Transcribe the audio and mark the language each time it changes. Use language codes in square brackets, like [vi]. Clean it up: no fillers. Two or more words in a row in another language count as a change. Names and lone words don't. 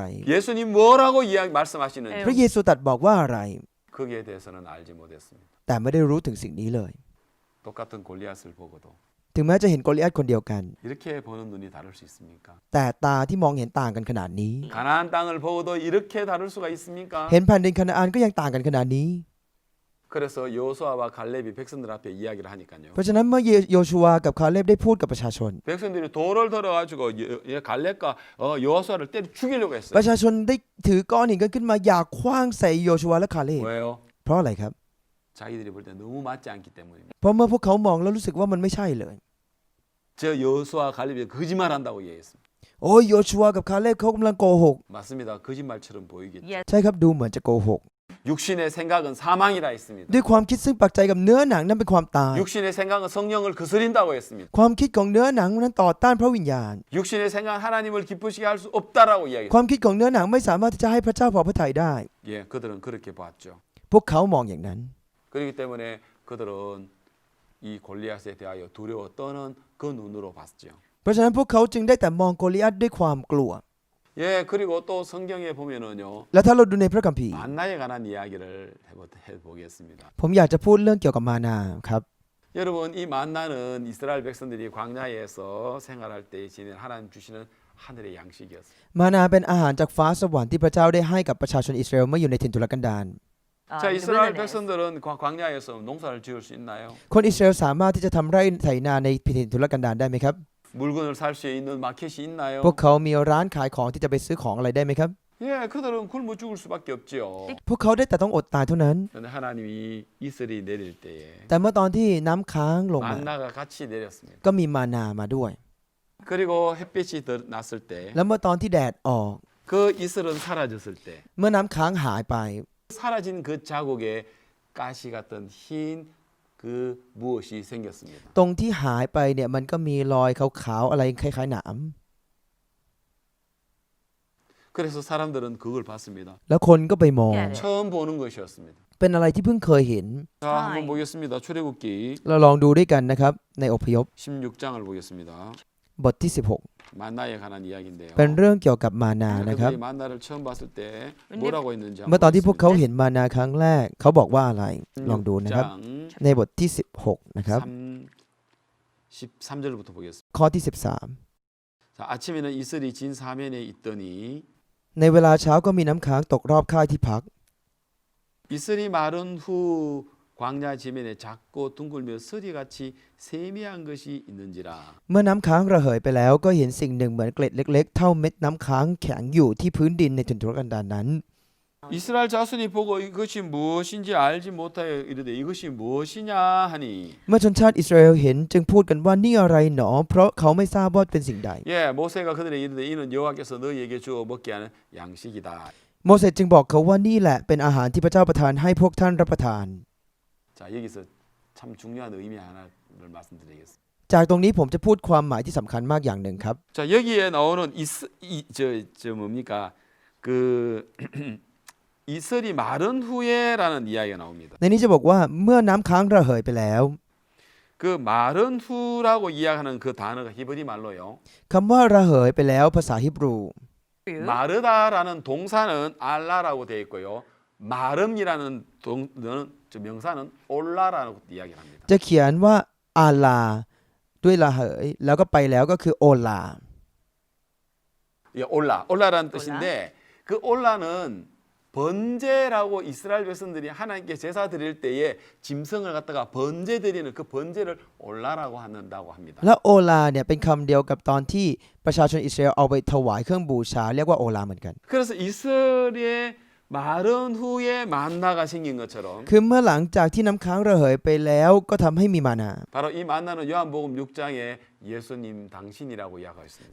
[ko] 예수님 뭐라고 말씀하시는지 [th] พระเยซูตรัสบอกว่าอะไร [ko] 거기에 대해서는 알지 못했습니다. [th] แต่ไม่ได้รู้ถึงสิ่งนี้เลย [ko] 똑같은 골리앗을 보고도 [th] ถึงแม้จะเห็นโกลิอาธคนเดียวกัน [ko] 이렇게 보는 눈이 다를 수 있습니까? [th] แต่ตาที่มองเห็นต่างกันขนาดนี้ [ko] 가나안 땅을 보고도 이렇게 다를 수가 있습니까? [th] เห็นแผ่นดินคานาอันก็ยังต่างกันขนาดนี้ [ko] 그래서 여호수아와 갈렙이 백성들 앞에 이야기를 하니까요. [th] เพราะฉะนั้นเมื่อโยชูวากับคาเลบได้พูดกับประชาชน [ko] 백성들이 돌을 들어가지고 갈렙과 여호수아를 때려 죽이려고 [th] ป [ko] 했어요. [th] ระชาชนได้ถือก้อนหินกันขึ้นมาอยากคว้างใส่โยชูวาและคาเลบ [ko] 왜요? [th] เพราะอะไรครับ [ko] 자기들이 볼 때 너무 맞지 않기 때문입니다. [th] เพราะเมื่อพวกเขามองแล้วรู้สึกว่ามันไม่ใช่เลย [ko] 저 여호수아 갈렙이 거짓말한다고 얘기했습니다. [th] โอ้ยโยชูวากับคาเลบเขากำลังโกหก [ko] 맞습니다. 거짓말처럼 보이겠죠. Yes. [th] ใช่ครับดูเหมือนจะโกหก [ko] 육신의 생각은 사망이라 했습니다. [th] ด้วยความคิดซึ่งปักใจกับเนื้อหนังนั้นเป็นความตาย [ko] 육신의 생각은 성령을 거스린다고 했습니다. [th] ความคิดของเนื้อหนังนั้นต่อต้านพระวิญญาณ [ko] 육신의 생각은 하나님을 기쁘시게 할 수 없다라고 [th] ค [ko] 이야기했습니다. [th] วามคิดของเนื้อหนังไม่สามารถที่จะให้พระเจ้าพอพระทัยได้ [ko] 예, 그들은 그렇게 봤죠. [th] พวกเขามองอย่างนั้น [ko] 그렇기 때문에 그들은 이 골리앗에 대하여 두려워 떠는 그 눈으로 봤죠. [th] เพราะฉะนั้นพวกเขาจึงได้แต่มองโกลิอาธด้วยความกลัว [ko] 예, 그리고 또 성경에 보면은요. [th] แล้วถ้าเราดูในพระคัมภีร์ [ko] 만나에 관한 이야기를 해보겠습니다. [th] ผมอยากจะพูดเรื่องเกี่ยวกับมานาครับ [ko] 여러분, 이 만나는 이스라엘 백성들이 광야에서 생활할 때 지낸 하나님 주시는 하늘의 양식이었어요. [th] มานาเป็นอาหารจากฟ้าสวรรค์ที่พระเจ้าได้ให้กับประชาชนอิสราเอลเมื่ออยู่ในถิ่นทุรกันดาร [ko] 자, [en] in the 이스라엘 wilderness. [ko] 백성들은 광야에서 농사를 지을 수 있나요? [th] คนอิสราเอลสามารถที่จะทำไร่ไถนาในถิ่นทุรกันดารได้ไหมครับ [ko] 물건을 살 수 있는 마켓이 있나요? [th] พวกเขามีร้านขายของที่จะไปซื้อของอะไรได้ไหมครับ [ko] 예, 그들은 굶어 죽을 수밖에 없지요. [th] พวกเขาได้แต่ต้องอดตายเท่านั้น [ko] 그런데 하나님이 이슬이 내릴 때에 [th] แต่เมื่อตอนที่น้ำค้างลงมา [ko] 만나가 같이 내렸습니다. [th] ก็มีมานามาด้วย [ko] 그리고 햇빛이 났을 때, [th] แล้วเมื่อตอนที่แดดออก [ko] 그 이슬은 사라졌을 때, [th] เมื่อน้ำค้างหายไป [ko] 사라진 그 자국에 가시 같은 흰 그 무엇이 생겼습니다. [th] ตรงที่หายไปเนี่ยมันก็มีรอยขาวๆอะไรคล้ายๆหนาม [ko] 그래서 사람들은 그걸 봤습니다. [th] แล้วคนก็ไปมอง Yeah. [ko] 처음 보는 것이었습니다. [th] เป็นอะไรที่เพิ่งเคยเห็น [ko] 자, 한번 보겠습니다. 출애굽기 [th] เราลองดูด้วยกันนะครับในอพยพ [ko] 16장을 보겠습니다. [th] บทที่ [ko] 만나에 관한 이야기인데요. [th] 16 เป็นเรื่องเกี่ยวกับมานานะครับ [ko] 그들이 만나를 처음 봤을 때 뭐라고 했는지 [th] เมื่อตอนที่พวก [ko] 한번 [th] เขาเห็นมานาครั้งแรกเขาบอกว่าอะไร ลองดูนะครับ [ko] 16장 [th] ในบทที่ 16 นะครับ [ko] 13절부터 보겠습니다. [th] ข้อที่ [ko] 자, 아침에는 이슬이 진 사면에 있더니 [th] 13 ในเวลาเช้าก็มีน้ำค้างตกรอบค่ายที่พัก [ko] 이슬이 마른 후 광야 지면에 작고 둥글며 서리같이 세미한 것이 있는지라. [th] เมื่อน้ำค้างระเหยไปแล้วก็เห็นสิ่งหนึ่งเหมือนเกล็ดเล็กๆ เท่าเม็ดน้ำค้างแข็งอยู่ที่พื้นดินในถิ่นทุรกันดารนั้น [ko] 이스라엘 자손이 보고 이것이 무엇인지 알지 못하여 이르되 이것이 무엇이냐 하니. [th] เมื่อชนชาติอิสราเอลเห็นจึงพูดกันว่านี่อะไรหนอ เพราะเขาไม่ทราบว่าเป็นสิ่งใด [ko] 예, 모세가 그들에게 이르되 이는 여호와께서 너희에게 주어 먹게 하는 양식이다. [th] โมเสสจึงบอกเขาว่านี่แหละเป็นอาหารที่พระเจ้าประทานให้พวกท่านรับประทาน [ko] 자, 여기서 참 중요한 의미 하나를 말씀드리겠습니다. [th] จากตรงนี้ผมจะพูดความหมายที่สำคัญมากอย่างหนึ่งครับ [ko] 자, 여기에 나오는 저 뭡니까? 그 이슬이 마른 후에라는 이야기가 나옵니다. [th] ในนี้จะบอกว่าเมื่อน้ำค้างระเหยไปแล้ว [ko] 그 마른 후라고 이야기하는 그 단어가 히브리 말로요. [th] คำว่าระเหยไปแล้วภาษาฮิบรู [ko] 마르다라는 동사는 알라라고 되어 있고요. 마름이라는 저 명사는 올라라고 이야기를 합니다. [th] จะเขียนว่าอาลาด้วยระเหยแล้วก็ไปแล้วก็คือโอลา [ko] 예, 올라라는 뜻인데 그 올라는 번제라고 이스라엘 백성들이 하나님께 제사 드릴 때에 짐승을 갖다가 번제 드리는 그 번제를 올라라고 한다고 합니다. [th] และโอลาเนี่ยเป็นคำเดียวกับตอนที่ประชาชนอิสราเอลเอาไปถวายเครื่องบูชาเรียกว่าโอลาเหมือนกัน [ko] 그래서 이스라엘의 마른 후에 만나가 생긴 것처럼 [th] คือเมื่อหลังจากที่น้ำค้างระเหยไปแล้วก็ทำให้มีมานา [ko] 바로 이 만나는 요한복음 6장에 예수님 당신이라고 이야기하고 있습니다.